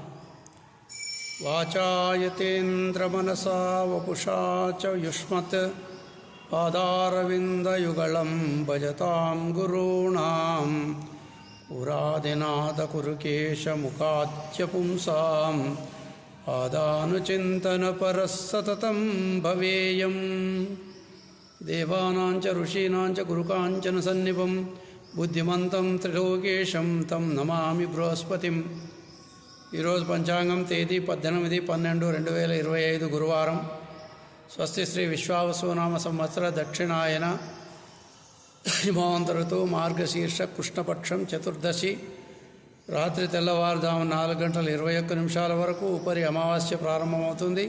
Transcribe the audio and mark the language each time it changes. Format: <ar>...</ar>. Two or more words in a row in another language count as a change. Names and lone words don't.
<sa>वाचायतेन्द्रमनसा वपुषा च युष्मत् पादारविन्दयुगलं भजतां गुरूणां पुरादिनाथकुरुकेशमुखाद्य पुंसाम् आदानुचिन्तनपरः सततं भवेयम्। देवानां च ऋषीणां च गुरुकाञ्चन सन्निभं बुद्धिमन्तं त्रिलोकेशं तं नमामि बृहस्पतिं।</sa> <te>ఈరోజు పంచాంగం తేదీ 18/12/2025 గురువారం. స్వస్తి శ్రీ విశ్వావసునామ సంవత్సర దక్షిణాయన హిమవంత ఋతువు మార్గశీర్ష కృష్ణపక్షం చతుర్దశి. రాత్రి తెల్లవారుజాము 4:21 వరకు ఉపరి అమావాస్య ప్రారంభమవుతుంది.</te>